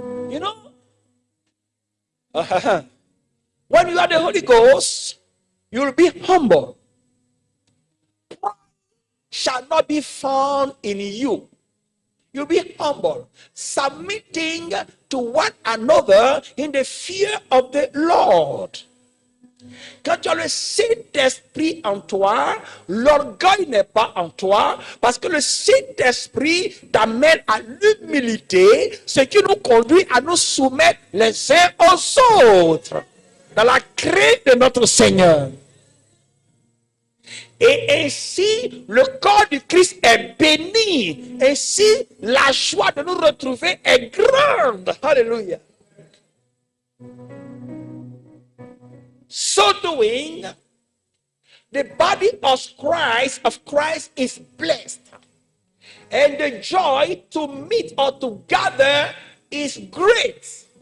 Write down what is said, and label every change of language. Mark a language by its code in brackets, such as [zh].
[en] You know, when you are the Holy Ghost, you will be humble. Pride shall not be found in you. You'll be humble, submitting to one another in the fear of the Lord. [fr] Quand tu as le Saint-Esprit en toi, l'orgueil n'est pas en toi, parce que le Saint-Esprit t'amène à l'humilité, ce qui nous conduit à nous soumettre les uns aux autres, dans la crainte de notre Seigneur. Et ainsi, le corps du Christ est béni. Ainsi, la joie de nous retrouver est grande. Alléluia. [en] So doing, the body of Christ is blessed. And the joy to meet or to gather is great.